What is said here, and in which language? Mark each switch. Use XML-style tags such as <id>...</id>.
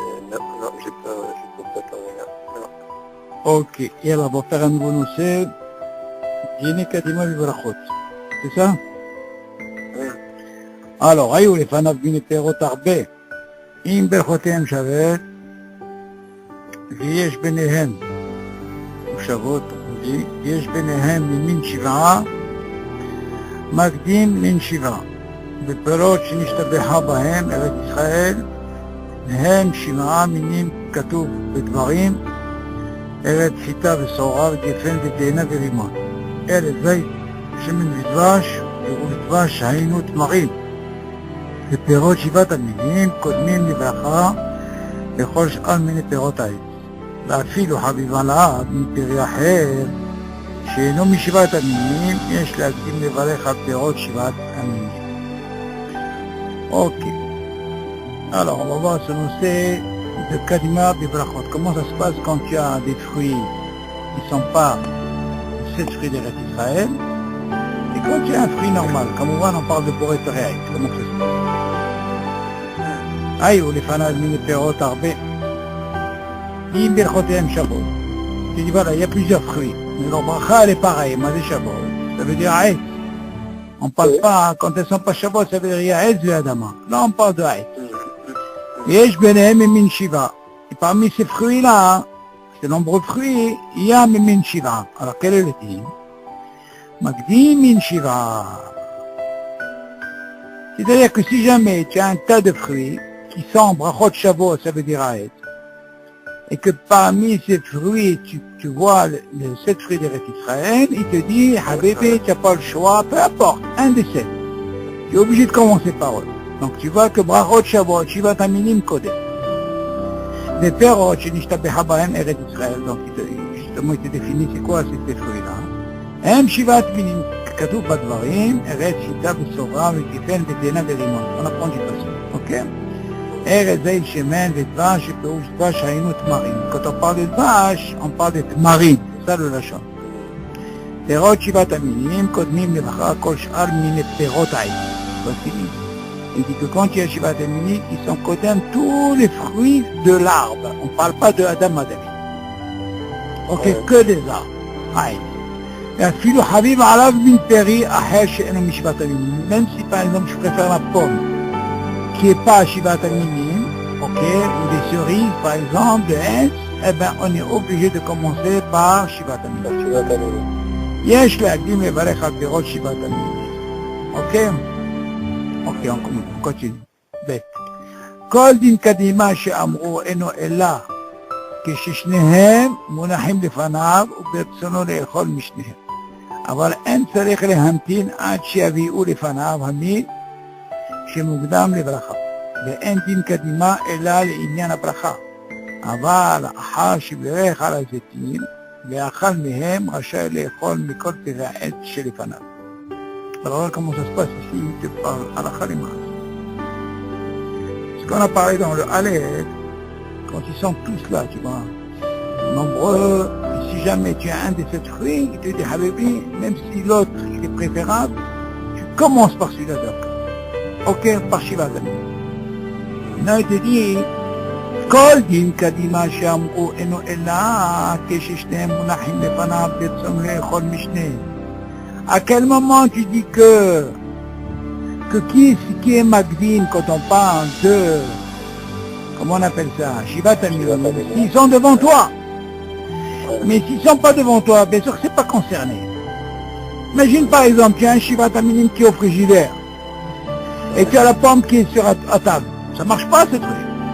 <fr>Non, je peux pas parler là. Non. Ok, yalla, on va faire un nouveau nousset. Dîner Kadima Bibrachot. C'est ça? Oui.</fr> <he>Alors, היו לפניו מן פירות הרבה, אם ברכותיהם שווה, ויש ביניהם מושבות, יש ביניהם ממין שבעה, מקדים מן שבעה. בפירות שנשתבחה בהם ארץ ישראל, הם שבעה מינים כתוב בדברים, ארץ חיטה ושעורה וגפן ותאנה ורימון. ארץ זית, שמן ודבש, ודבש היינו תמרים. ופירות שבעת המינים קודמים לברכה לכל שאר מיני פירות העץ. ואפילו חביבה לעד מפרי אחר שאינו משבעת המינים, יש להקדים לברך על פירות שבעת המינים.</he> <fr>Ok. Alors, on va voir ce nousset de Kadima Bibrachot. Comment ça se passe quand tu as des fruits qui ne sont pas 7 fruits d'Eretz Israël, et quand tu as un fruit normal, comme on voit, on parle de Boré Pereaït. Comment ça se passe?</fr> <he>היו לפניו מן פירות הרבה, אם ברכותיהם שוות.</he> <fr>Tu dis voilà, il y a plusieurs fruits, mais leur bracha elle est pareille, mais c'est shabot. Ça veut dire haït. On parle pas, quand elles sont pas shabot, ça veut dire il y a haït de l'adama. Là on parle de haït.</fr> <he>Yesh benehem min shiva.</he> <fr>Et parmi ces fruits-là, ces nombreux fruits, il y a min shiva. Alors quel est le dit? Magdim min shiva. C'est-à-dire que si jamais tu as un tas de fruits, qui sent brachot Shavuot, ça veut dire Haetz, et que parmi ces fruits, tu vois les 7 fruits d'Eretz Israël, il te dit, Habibi, tu n'as pas le choix, peu importe, un des 7. Tu es obligé de commencer par eux. Donc tu vois que brachot Shavuot, Shivat Aminim Kodem. Les perot, Shenishtabeha Bahem Eretz Israël, donc justement il te définit c'est quoi ces fruits-là.</fr> <he>הם שבעת מינים, כתוב בדברים, ארץ שיטה ושוברה וגפן ותאנה ורימון.</he> <fr>On apprend du passé, ok?</fr> <he>ארץ זית שמן ודבש, שפירוש דבש היינו תמרים.</he> <fr>Quand on parle de דבש, on parle de תמרים, c'est ça le לשון.</fr> <he>פירות שבעת המינים קודמים לבחר כל שאר מיני פירות העץ.</he> <fr>Il dit que quand il y a שבעת המינים, ils sont קודם tous les fruits de l'arbre. On ne parle pas de Adam Adami. Ok, que des arbres. Aïe.</fr> <he>אפילו חביב עליו מן פרי אחר שאינו משבעת המינים.</he> <fr>Même si par exemple je préfère la pomme qui n'est pas שבעת המינים, ok, ou des cerises par exemple, de hens, eh ben on est obligé de commencer par שבעת המינים.</fr> <he>יש להקדים לברך על פירות שבעת המינים.</he> <fr>ok, ok, on continue.</fr> <he>ב' כל דין קדימה שאמרו אינו אלא כששניהם מונחים לפניו וברצונו לאכול משניהם. אבל אין צריך להמתין עד שיביאו לפניו המיל שמוקדם לברכה. ואין דין קדימה אלא לעניין הברכה. אבל אחר שבירך על הזיתים ואכל מהם רשאי לאכול מכל פרי העץ שלפניו.</he> <fr>Alors comment ça se passe ici, il te parle à la khalimah. Ce qu'on a parlé dans le Aleph, quand ils sont tous là, tu vois, nombreux, et si jamais tu as un de ces fruits, il te dit, Habibi, même si l'autre il est préférable, tu commences par celui-là d'abord. Ok, par Shivat Aminim. Maintenant il te dit,</fr> <he>כל דין קדימה שאמרו אינו אלא כששניהם מונחים לפניו ברצון לאכול משניהם.</he> <fr>À quel moment tu dis que qui est Magdine quand on parle de, comment on appelle ça, Shivat Aminim, ils sont devant toi. Mais s'ils ne sont pas devant toi, bien sûr que ce n'est pas concerné. Imagine par exemple, tu as un Shivat Aminim qui est au frigidaire et tu as la pomme qui est sur à table. Ça ne marche pas ce truc.</fr>